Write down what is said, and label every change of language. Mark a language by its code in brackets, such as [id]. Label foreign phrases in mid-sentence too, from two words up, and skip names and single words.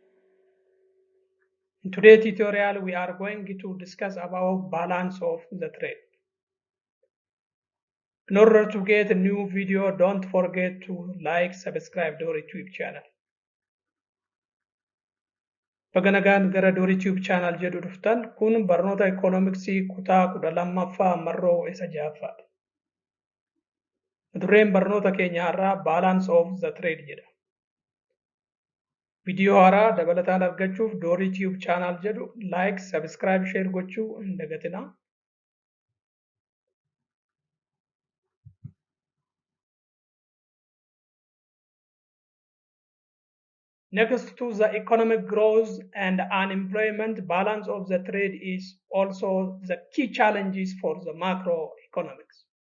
[en] In today's tutorial, we are going to discuss about balance of the trade. In order to get a new video, don't forget to like, subscribe Dorii Tube channel. [om] Baganagaan gara Dorii Tube channel jedhu dhuftan kun barnoota economicsii kutaa 12ffaa marroo isa 6ffaadha. Dureen barnoota keenya irraa [en] balance of the trade [om] jedha. Video haaraa dabalataan argachuuf Dorii Tube channel jedhu [en] like, subscribe, share [om] gochuu hin dagatinaa. [en] Next to the economic growth and unemployment, balance of the trade is also the key challenges for the macroeconomics.